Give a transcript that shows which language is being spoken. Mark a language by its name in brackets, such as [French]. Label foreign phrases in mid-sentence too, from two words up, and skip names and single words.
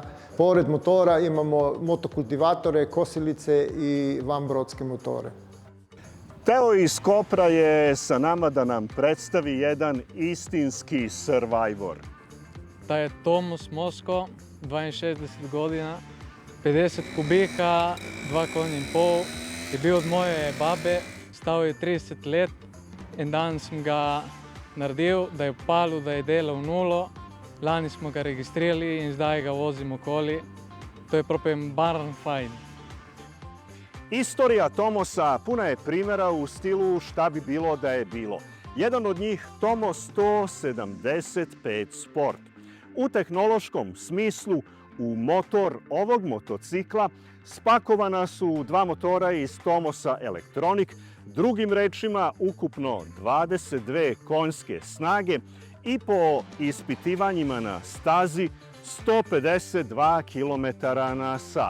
[Serbian] Pored motora imamo motokultivatore, kosilice i vanbrodske motore. Teo iz Kopra je sa nama da nam predstavi jedan istinski survivor. Taj je Tomos Mosko, 62 godina, 50 kubika, 2 konja in pol. [Slovenian] Je bil od moje babe, stal je 30 let. En dan sem ga naredil, da je palil, da je delal nulo. Lani smo ga registrirali in zdaj ga vozimo okoli. To je [English] propem barn fajn. [Serbian] Istorija Tomosa puna je primjera u stilu šta bi bilo da je bilo. Jedan od njih Tomos 175 Sport. U tehnološkom smislu u motor ovog motocikla spakovana su dva motora iz Tomosa Electronic, drugim rečima ukupno 22 konjske snage i po ispitivanjima na stazi 152 km na sat.